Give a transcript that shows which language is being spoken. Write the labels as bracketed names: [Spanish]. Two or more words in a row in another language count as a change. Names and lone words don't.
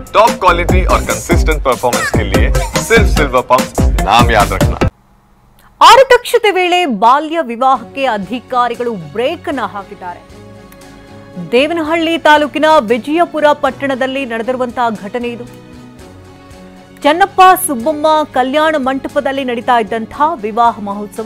[English] top quality [Hindi] और [English] consistent performance [Hindi] के लिए सिर्फ सिल्वर पंप नाम याद रखना। [Kannada] ಆರತಕ್ಷತೆ ವೇಳೆ ಬಾಲ್ಯ ವಿವಾಹಕ್ಕೆ ಅಧಿಕಾರಿಗಳು ಬ್ರೇಕ್ ಅನ್ನು ಹಾಕಿದ್ದಾರೆ. ದೇವನಹಳ್ಳಿ ತಾಲೂಕಿನ ವಿಜಯಪುರ ಪಟ್ಟಣದಲ್ಲಿ ನಡೆದಿರುವಂತಹ ಘಟನೆ ಇದು. ಚನ್ನಪ್ಪ ಸುಬ್ಬಮ್ಮ ಕಲ್ಯಾಣ ಮಂಟಪದಲ್ಲಿ ನಡೀತಾ ಇದ್ದಂತಹ ವಿವಾಹ ಮಹೋತ್ಸವ.